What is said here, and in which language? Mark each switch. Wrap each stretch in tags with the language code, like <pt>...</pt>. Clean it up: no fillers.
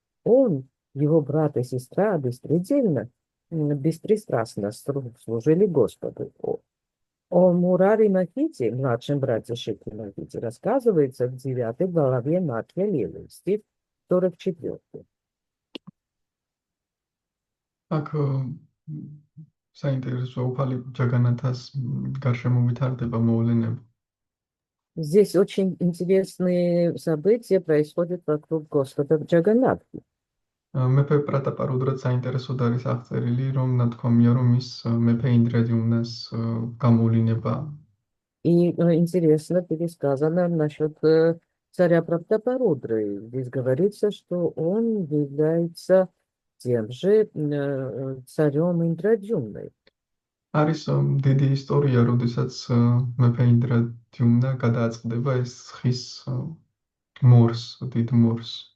<ru>Он, его брат и сестра беспристрастно служили Господу. О Мурари Махити, младшем брате Шикхимахити, рассказывается в 9 главе Мадхья-лилы, стих 44.</ru> <ka>აქ საინტერესოა უფალი ჯაგანათას გარშემო ვითარდება მოვლენები.</ka> <ru>Здесь очень интересные события происходят вокруг Господа Джаганатхи.</ru> <ka>მეფე პრატაპარუდრად საინტერესოდ არის აღწერილი, რომ ნათქვამია, რომ ის მეფე ინდრადიუმნას გამოვლინება.</ka> <ru>И интересно пересказано насчет царя Праптапарудры. Здесь говорится, что он является тем же царем Индрадюмной.</ru> <ka>არის დიდი ისტორია, როდესაც მეფე ინდრადიუმნა გადააწყდება ეს ხის მორს, დიდ მორს.</ka>